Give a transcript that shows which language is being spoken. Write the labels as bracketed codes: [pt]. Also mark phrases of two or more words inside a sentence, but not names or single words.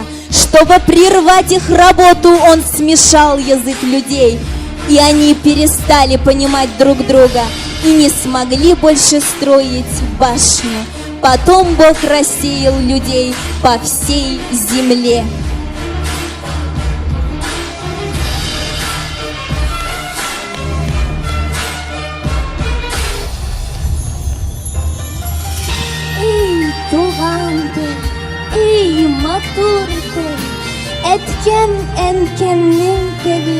[ru] Чтобы прервать их работу, Он смешал язык людей, и они перестали понимать друг друга и не смогли больше строить башню. Потом Бог рассеял людей по всей земле. [tt] Эй, туган тел, эй, матур тел, әткәм әнкәмнең теле.